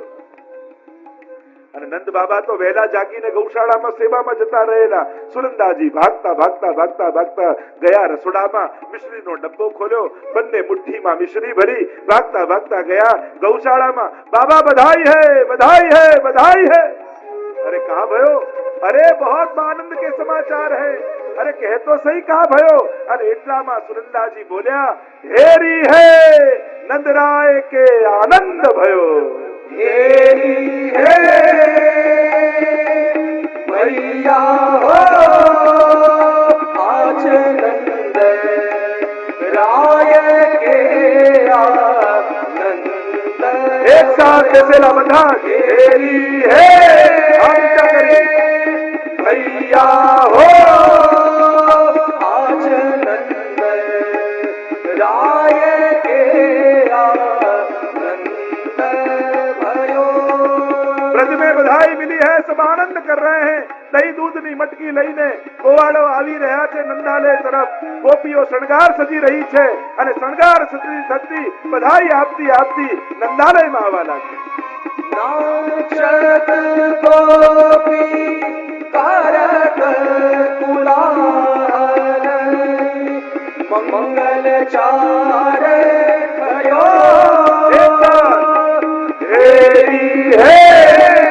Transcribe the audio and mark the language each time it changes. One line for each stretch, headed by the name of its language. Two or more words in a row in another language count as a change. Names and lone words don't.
Gujarati: અને નંદ બાબા તો વહેલા જાગીને ગૌશાળામાં સેવામાં જતા રહેલા. સુનંદાજી ભાગતા ભાગતા ભાગતા ભાગતા ગયા રસોડામાં, મિશ્રીનો ડબ્બો ખોલ્યો, બંને મુઠ્ઠીમાં મિશ્રી ભરી ભાગતા ભાગતા ગયા ગૌશાળામાં.
Hindi: बाबा बधाई है, बधाई है, बधाई है. अरे कहा भयो? अरे बहुत आनंद के समाचार है. अरे कह तो सही कहा भयो. अरे
Gujarati: એટલામાં સુનંદાજી બોલ્યા,
Hindi: हेरी हे नंदराय के आनंद भयो. हेरी है भैया हो आज नंद राय के आनंद. एक साथ कैसे ला बधा, हेरी है हम क्या करें भैया हो आज नंद राय के आनंद भयो. ब्रज में बधाई मिली है, सब आनंद कर रहे हैं.
Gujarati: दही दूधની મટકી લઈને ગોવાળો આવી રહ્યા છે નંદાલય તરફ. ગોપીઓ શણગાર સજી રહી છે અને શણગાર સજી થતી બધાઈ આપતી આપતી નંદાલયમાં આવવા લાગી.
Hindi: नाचत गोपी कारक कुलाल मंगल चार करो. हेरी है